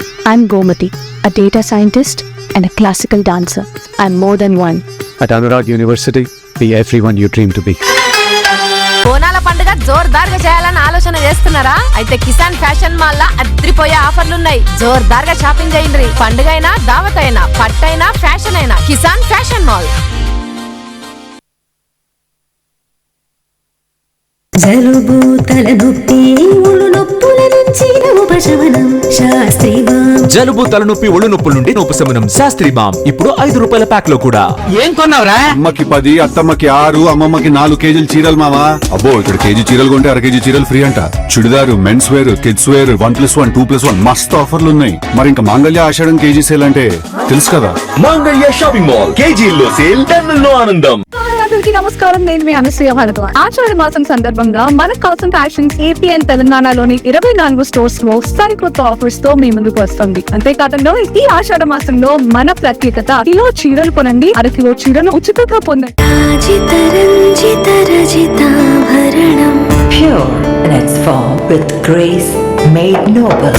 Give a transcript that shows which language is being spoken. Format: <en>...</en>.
<en>I'm Gomati, a data scientist and a classical dancer. I'm more than one. At Anurag University, be everyone you dream to be.</en> <te>బోనాల పండుగ జోర్దార్గా చేయాలని ఆలోచన చేస్తున్నారా? అయితే Kisan fashion mall లా అద్రిపోయే ఆఫర్లున్నాయి. జోర్దార్గా shopping చేయండి. పండుగ అయినా, దావత్ అయినా, పట్టైనా, ఫ్యాషన్ అయినా కిసాన్ ఫ్యాషన్ మాల్. జలుబు తలనొప్పి ఒళ్ళు నొప్పుల నుంచి ఉపశమనం శాస్త్రీ బామ్. జలుబు తలనొప్పి ఒళ్ళు నొప్పుల నుండి ఉపశమనం శాస్త్రీ బామ్ ఇప్పుడు 5 రూపాయల ప్యాక్ లో కూడా. ఏం కొన్నావురా? అమ్మకి 10, అత్తమ్మకి 6, అమ్మమ్మకి 4 కేజీలు చీరలు మావా. అబ్బో ఇక్కడ కేజీ చీరలు కొంటే అర కేజీ చీరలు ఫ్రీ అంట. Churidar, men's wear, kids wear 1+1, 2+1 మస్తు ఆఫర్లు ఉన్నాయి. మరి ఇంకా మాంగళ్య ఆషాఢం కేజీ సేల్ అంటే తెలుసు కదా. మాంగళ్య షాపింగ్ మాల్ కేజీల్లో సేల్, టన్నుల్లో ఆనందం. అందరికీ నమస్కారం, నేను మీ అనసూయ భరద్వాజ్. ఆషాఢ మాసం సందర్భంగా మన కాసం ఫ్యాషన్స్ ఏపీ అండ్ తెలంగాణలోని 24 స్టోర్స్ లో సరికొత్త ఆఫర్స్ తో మీ ముందుకు వస్తుంది. అంతేకాదంలో ఈ ఆషాఢ మాసంలో మన ప్రత్యేకత, కిలో చీరలు కొనండి, అరకిలో చీరను ఉచితంగా పొందండి. రాజిత రంజిత రజితాభరణం.</te> <en>Pure in its form with grace made noble.</en>